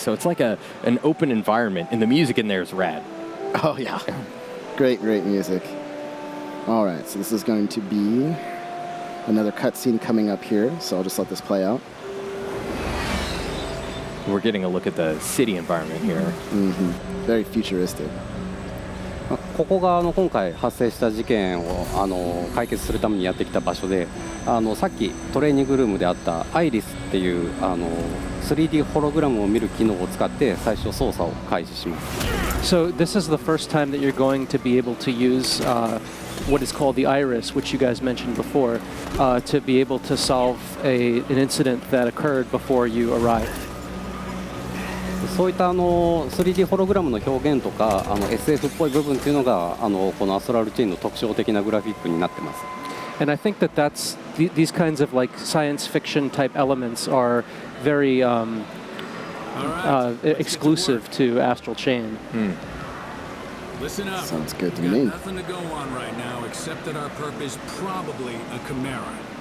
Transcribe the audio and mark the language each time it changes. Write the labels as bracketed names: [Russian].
[English] So it's like an open environment, and the music in there is rad. Oh, yeah. Great, great music. All right, so this is going to be another cutscene coming up here, so I'll just let this play out. We're getting a look at the city environment here. Very futuristic. [Japanese] ここが今回発生した事件を解決するためにやってきた場所でさっきトレーニングルームであったアイリスっていう3D ホログラムを見る機能を使って最初操作を開始します。 [English] So this is the first time that you're going to be able to use what is called the iris, which you guys mentioned before, to be able to solve an incident that occurred before you arrived. [Japanese] そういった3D ホログラムの表現とかSF っぽい部分っていうのがこのアストラルチェーンの特徴的なグラフィックになってます。 [English] And I think that these kinds of like science fiction type elements are very exclusive to Astral Chain. Listen up. Sounds good to We've me. got nothing to go on right now except that our perp is probably a chimera.